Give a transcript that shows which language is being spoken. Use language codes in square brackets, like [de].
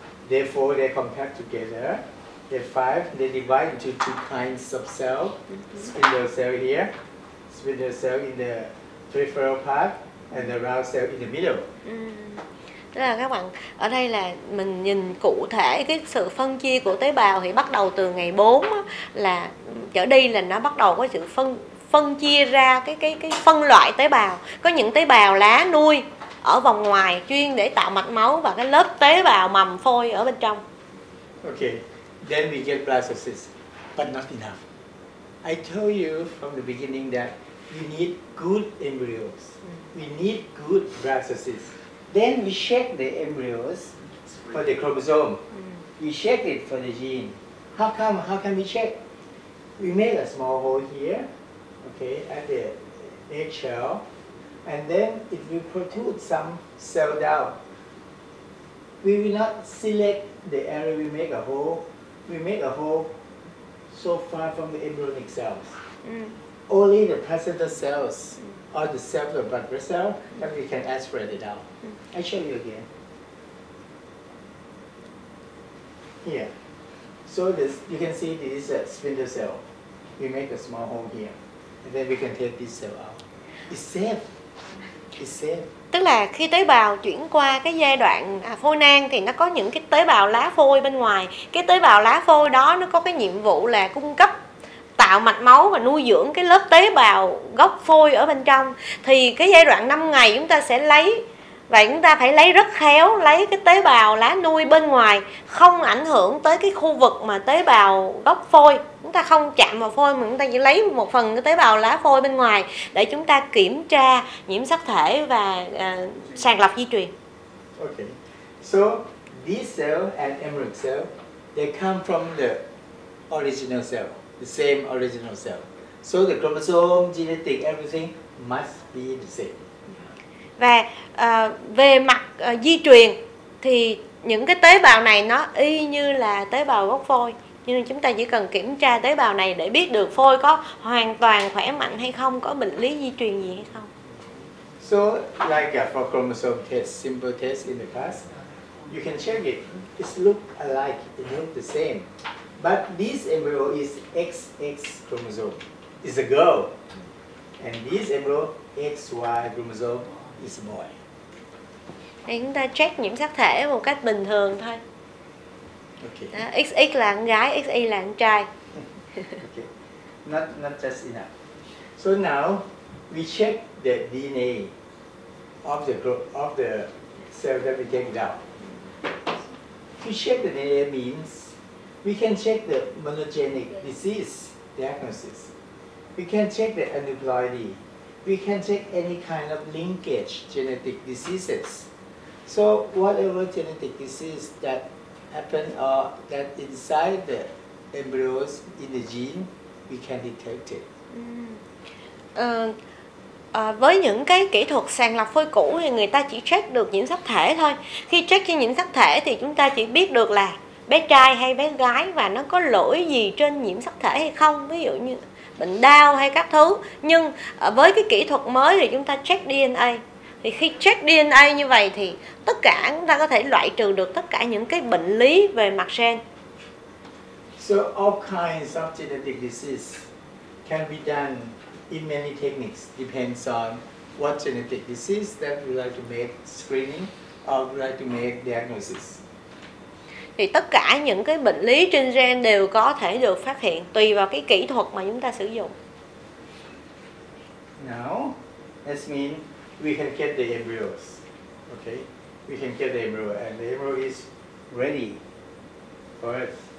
[en] Day 4, they compact together. Day 5, they divide into 2 kinds of cell. Spindle cell here, spindle cell in the peripheral part, and the round cell in the middle. [vi] Tức là các bạn, ở đây là mình nhìn cụ thể cái sự phân chia của tế bào thì bắt đầu từ ngày 4 á, là trở đi là nó bắt đầu có sự phân chia ra cái phân loại tế bào. Có những tế bào lá nuôi ở vòng ngoài chuyên để tạo mạch máu và cái lớp tế bào mầm phôi ở bên trong. [en] Okay, then we get blastocysts, but not enough. I told you from the beginning that we need good embryos. We need good blastocysts. Then we check the embryos for the chromosome. We check it for the gene. How can we check? We make a small hole here, okay, at the eggshell, and then it will protrude some cell down. We will not select the area we make a hole. We make a hole so far from the embryonic cells. Only the placenta cells or the cells of blood vessel that we can aspirate it out. I show you again. Here. So this, you can see this is a spindle cell. We make a small hole here, and then we can take this cell out. It's safe. It's safe. [vi] Tức là khi tế bào chuyển qua cái giai đoạn phôi nang thì nó có những cái tế bào lá phôi bên ngoài. Cái tế bào lá phôi đó nó có cái nhiệm vụ là cung cấp, tạo mạch máu và nuôi dưỡng cái lớp tế bào gốc phôi ở bên trong. Thì cái giai đoạn 5 ngày chúng ta sẽ lấy, và chúng ta phải lấy rất khéo, lấy cái tế bào lá nuôi bên ngoài, không ảnh hưởng tới cái khu vực mà tế bào gốc phôi. Chúng ta không chạm vào phôi mà chúng ta chỉ lấy một phần cái tế bào lá phôi bên ngoài để chúng ta kiểm tra nhiễm sắc thể và sàng lọc di truyền. [en] Okay, so these cells and embryonic cells, they come from the original cell, the same original cell. So the chromosome, genetic, everything must be the same. [vi] Và về mặt di truyền thì những cái tế bào này nó y như là tế bào gốc phôi, nhưng chúng ta chỉ cần kiểm tra tế bào này để biết được phôi có hoàn toàn khỏe mạnh hay không, có bệnh lý di truyền gì hay không. [en] So like for chromosome test, simple test in the past, you can check it. It look alike, it look the same. But this embryo is XX chromosome. It's a girl. And this embryo XY chromosome is a boy. [vi] Thì chúng ta check nhiễm sắc thể một cách bình thường thôi. [en] Okay. [vi] Đó, XX là con gái, XY là con trai. [en] Okay. Not just enough. So now we check the DNA of the cell that we take it out. To check the DNA means we can check the monogenic disease diagnosis. We can check the aneuploidy. We can check any kind of linkage genetic diseases. So whatever genetic disease that happen or that inside the embryos in the gene, we can detect it. [vi] Với những cái kỹ thuật sàng lọc phôi cũ thì người ta chỉ check được nhiễm sắc thể thôi. Khi check trên nhiễm sắc thể thì chúng ta chỉ biết được là bé trai hay bé gái và nó có lỗi gì trên nhiễm sắc thể hay không, ví dụ như bệnh đau hay các thứ. Nhưng với cái kỹ thuật mới thì chúng ta check DNA. Thì khi check DNA như vậy thì tất cả chúng ta có thể loại trừ được tất cả những cái bệnh lý về mặt gen. [en] So all kinds of genetic disease can be done in many techniques. Depends on what genetic disease that we like to make screening or we like to make diagnosis. [vi] Thì tất cả những cái bệnh lý trên gen đều có thể được phát hiện tùy vào cái kỹ thuật mà chúng ta sử dụng. [en] Now, that means we can get the embryos. Okay, we can get the embryo, and the embryo is ready for us.